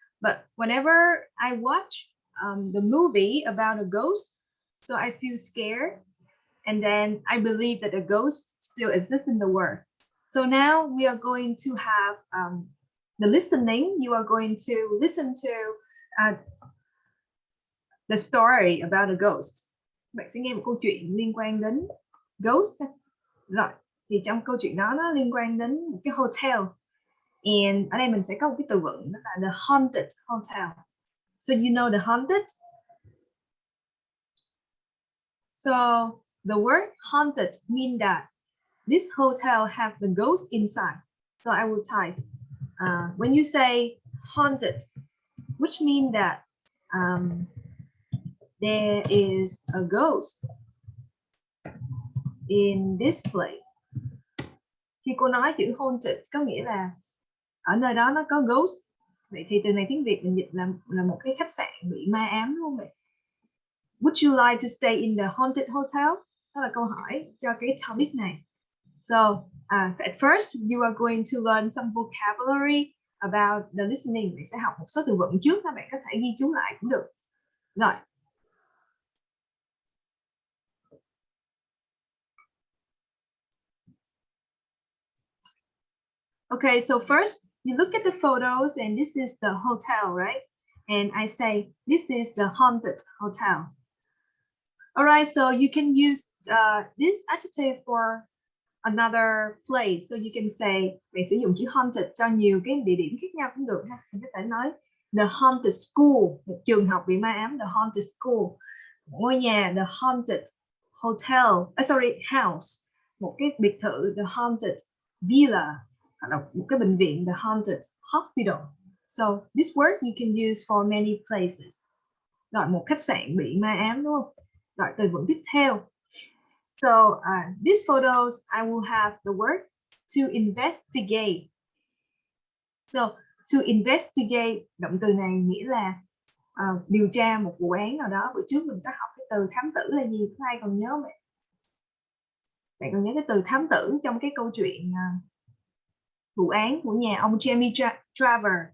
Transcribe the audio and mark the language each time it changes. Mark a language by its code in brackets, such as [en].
[en] But whenever I watch the movie about a ghost, so I feel scared, and then I believe that a ghost still exists in the world. So now we are going to have the listening. You are going to listen to the story about a ghost. [vi] Bạn sẽ nghe một câu chuyện liên quan đến ghost. Rồi, thì trong câu chuyện đó nó liên quan đến một cái hotel. And ở đây mình sẽ có một cái từ vựng đó là [en] the haunted hotel. So you know the haunted? So the word haunted means that this hotel have the ghost inside. So I will type when you say haunted, which means that there is a ghost in this place. [vi] Khi cô nói chữ haunted có nghĩa là ở nơi đó nó có ghost. Vậy thì từ này tiếng Việt mình dịch là một cái khách sạn bị ma ám, đúng không vậy? [en] Would you like to stay in the haunted hotel? [vi] Đó là câu hỏi cho cái topic này. [en] So at first you are going to learn some vocabulary about the listening. [vi] Bạn sẽ học một số từ vựng trước, các bạn có thể ghi chú lại cũng được. Rồi. [en] Okay, so first you look at the photos and this is the hotel, right? And I say this is the haunted hotel. All right, so you can use this adjective for another place. So you can say, [vi] bạn sử dụng chữ haunted cho nhiều cái địa điểm khác nhau cũng được ha. Mình có thể nói [en] the haunted school, [vi] một trường học bị ma ám, the haunted school. Ngôi nhà, [en] the haunted hotel, [vi] house, một cái biệt thự, [en] the haunted villa, [vi] hoặc là một cái bệnh viện, [en] the haunted hospital. So this word you can use for many places. [vi] Rồi, một khách sạn bị ma ám, đúng không? Rồi, từ vựng tiếp theo. [en] So these photos, I will have the word to investigate. So to investigate, [vi] động từ này nghĩa là điều tra một vụ án nào đó. Bữa trước mình có học cái từ thám tử là gì? Có ai còn nhớ không? Bạn còn nhớ cái từ thám tử trong cái câu chuyện vụ án của nhà ông Jamie Traver?